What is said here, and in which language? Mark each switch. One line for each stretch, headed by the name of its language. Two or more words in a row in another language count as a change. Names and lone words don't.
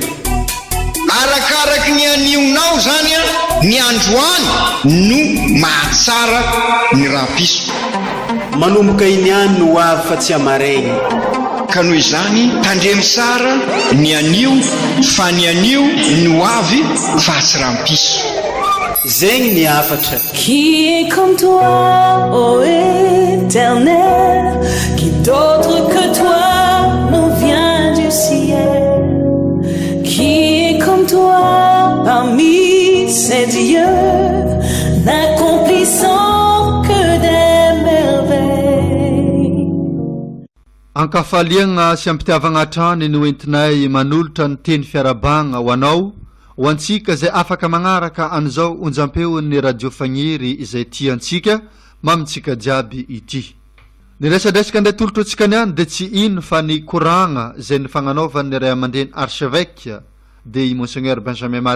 Malagasy: Arakaraky ny anionao zany ny androany no mahatsara ny rampiso. Manomboka iniany no ho avy fa tsy amaregny. Ka noho izany tandremy sara ny anio fa ny anio no avy fa tsy rampiso. Zegny ny afatra.
French: Qui est comme toi, ô Éternel, qui d'autre que toi nous vient du ciel? Qui est comme toi parmi ces dieux, n'accomplissant que des merveilles?
Malagasy: Ankafaliagna sy ampitiavagna hatrany no entinay manolotra ny teny fiarabagna ho anao ho antsika zay afaka magnaraka an'izao onjam-peon'ny radio Fagniry izay tiantsika mamintsika jiaby ity. Ny resadresaka ndray tolotra antsika niany dia tsy ino fa ny koragna zay ny fagnanaovan'ny ray aman-dreny archevêque de i Monseigneur Benjamin Marc